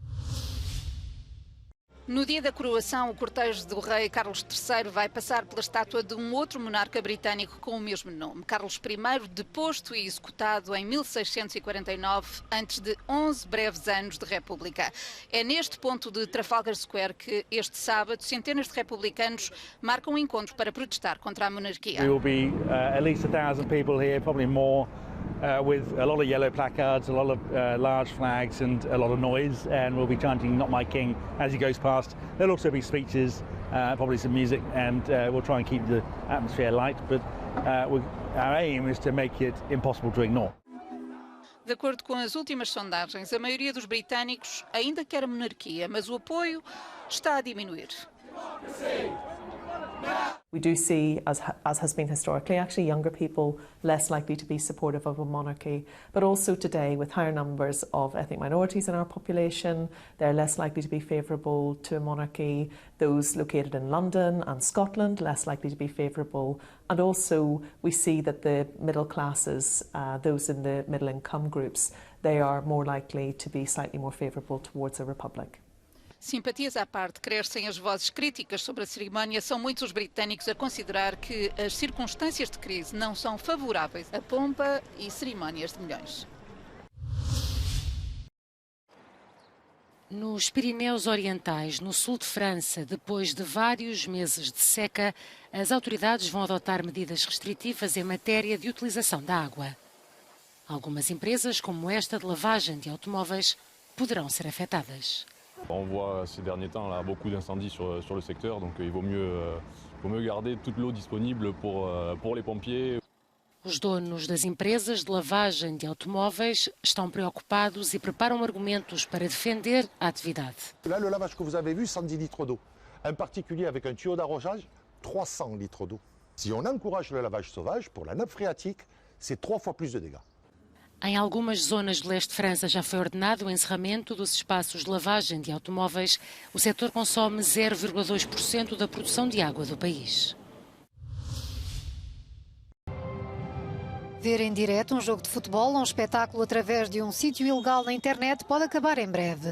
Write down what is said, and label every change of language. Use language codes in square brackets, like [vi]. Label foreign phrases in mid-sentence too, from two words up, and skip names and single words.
[pt] No dia da coroação, o cortejo do rei Carlos III vai passar pela estátua de um outro monarca britânico com o mesmo nome, Carlos I, deposto e executado em 1649, antes de 11 breves anos de república. É neste ponto de Trafalgar Square que, este sábado, centenas de republicanos marcam um encontro para protestar contra a monarquia. [en] There will be at least 1,000 people here, probably more. With a lot of yellow placards, a lot of large flags and a lot of noise, and we'll be chanting "Not My King" as he goes past. There'll also be speeches, probably some music, and we'll try and keep the atmosphere light, but our aim is to make it impossible to ignore. [pt] De acordo com as últimas sondagens, a maioria dos britânicos ainda quer a monarquia, mas o apoio está a diminuir. [en] We do see, as has been historically, actually younger people less likely to be supportive of a monarchy, but also today with higher numbers of ethnic minorities in our population, they're less likely to be favourable to a monarchy. Those located in London and Scotland, less likely to be favourable. And also we see that the middle classes, those in the middle income groups, they are more likely to be slightly more favourable towards a republic. [pt] Simpatias à parte, crescem as vozes críticas sobre a cerimónia. São muitos os britânicos a considerar que as circunstâncias de crise não são favoráveis a pompa e cerimónias de milhões. Nos Pirineus Orientais, no sul de França, depois de vários meses de seca, as autoridades vão adotar medidas restritivas em matéria de utilização da água. Algumas empresas, como esta de lavagem de automóveis, poderão ser afetadas. [fr] On voit ces derniers temps là, beaucoup d'incendies sur le secteur, donc il vaut mieux garder toute l'eau disponible pour les pompiers. [pt] Os donos das empresas de lavagem de automóveis estão preocupados e preparam argumentos para defender a atividade. [fr] Là, le lavage que vous avez vu, 110 litres d'eau. Un particulier avec un tuyau d'arrosage, 300 litres d'eau. Si on encourage le lavage sauvage, pour la nappe phréatique, c'est 3 fois plus de dégâts. [pt] Em algumas zonas do leste de França já foi ordenado o encerramento dos espaços de lavagem de automóveis. O setor consome 0,2% da produção de água do país. Ver em direto um jogo de futebol ou um espetáculo através de um sítio ilegal na internet pode acabar em breve.